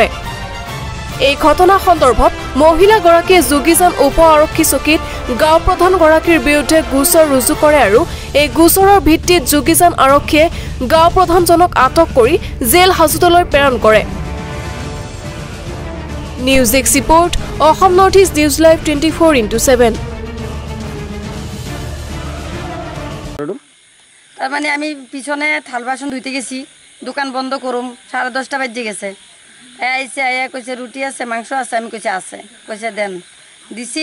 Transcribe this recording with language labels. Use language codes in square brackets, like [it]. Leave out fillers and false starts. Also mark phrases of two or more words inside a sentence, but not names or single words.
[as] এই ঘটনা সন্দৰ্ভত মহিলাগৰাকীয়ে যোগীজান উপ আৰক্ষী চকীত গাঁও প্ৰধানগৰাকীৰ বিৰুদ্ধে গোচৰ ৰুজু কৰে আৰু এই গোচৰৰ ভিত্তিত যোগীজান আৰক্ষীয়ে গাঁও প্ৰধানজনক আটক কৰি জেল হাজতলৈ প্ৰেৰণ কৰে। নিউজ ডেস্ক ৰিপোৰ্ট, অসম নৰ্থ ইষ্ট নিউজ লাইভ 24/7। [bn] তার মানে আমি পিছনে থাল বাসন ধুইতে গেছি, দোকান বন্ধ করুম, 10:30 বাজে গেছে। আইসে আইয়া কইছে রুটি আছে, মাংস আছে, আমি কইছে আছে, কইছে দেন, দিছি।